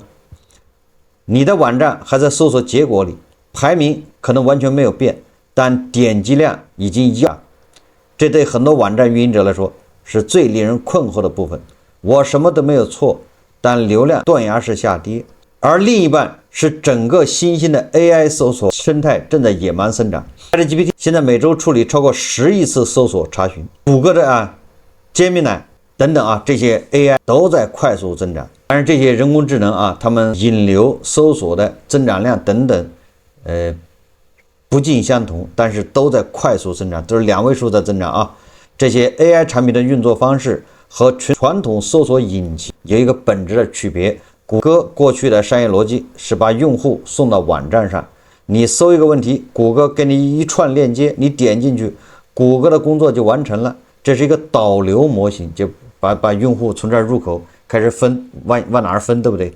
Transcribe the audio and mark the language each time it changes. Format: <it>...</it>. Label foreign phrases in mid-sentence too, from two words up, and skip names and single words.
<zh>你的網站還在搜索結果裡，排名可能完全沒有變，但點擊量已經一樣，這對很多網站運營者來說是最令人困惑的部分。我什麼都沒有錯，但流量斷崖式下跌。而另一半是整個新興的 AI 搜索生態正在野蠻生長。ChatGPT 現在每周處理超過10億次搜索查詢，谷歌的 Gemini 等等這些 AI 都在快速增長。但是这些人工智能他们引流搜索的增長量等等不盡相同，但是都在快速增長，都是2位數的增長這些 AI 產品的運作方式和傳統搜索引擎有一個本質的區別。谷歌過去的商業邏輯是把用戶送到網站上，你搜一個問題，谷歌給你一串鏈接，你點進去，谷歌的工作就完成了。這是一個導流模型，就把用戶從這兒入口開始分，往哪兒分，對不對？</zh>